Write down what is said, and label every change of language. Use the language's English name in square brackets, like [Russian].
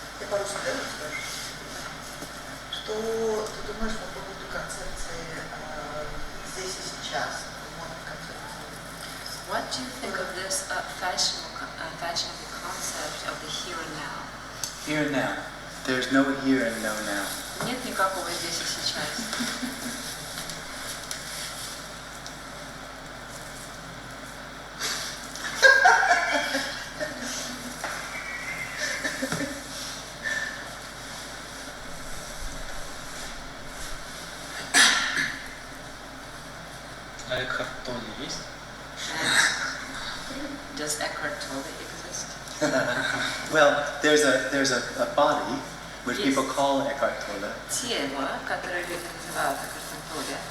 [Russian] по-русски, да, расскажешь? Что ты думаешь по поводу концепции здесь и сейчас, концепции? [English] What do you think of this fashionable concept of the here and now? Here and now. There's no here and no now. [Russian] Нет никакого здесь и сейчас. А Экхарт Толле есть? [English] Does Eckhart Tolle exist? Well, there's a body which Yes. people call Eckhart Tolle, [Russian] Тело, которое люди называют Экхартом Толле.